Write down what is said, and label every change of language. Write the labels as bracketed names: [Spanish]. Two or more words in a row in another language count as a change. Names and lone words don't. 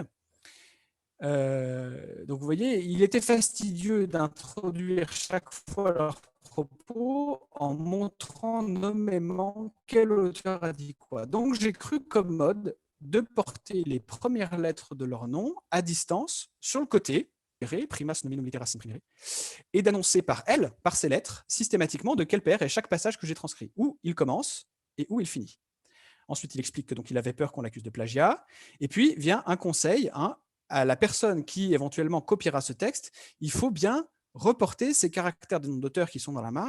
[French] Donc, vous voyez, il était fastidieux d'introduire chaque fois leurs propos en montrant nommément quel auteur a dit quoi. Donc, j'ai cru comme mode de porter les premières lettres de leur nom à distance sur le côté, [Latin] primas nominum litteras imprimere, [French] et d'annoncer par ces lettres, systématiquement de quel père est chaque passage que j'ai transcrit, où il commence et où il finit. Ensuite, il explique que donc il avait peur qu'on l'accuse de plagiat. Et puis vient un conseil, hein, à la personne qui éventuellement copiera ce texte. Il faut bien reporter ces caractères de nom d'auteur qui sont dans la marge.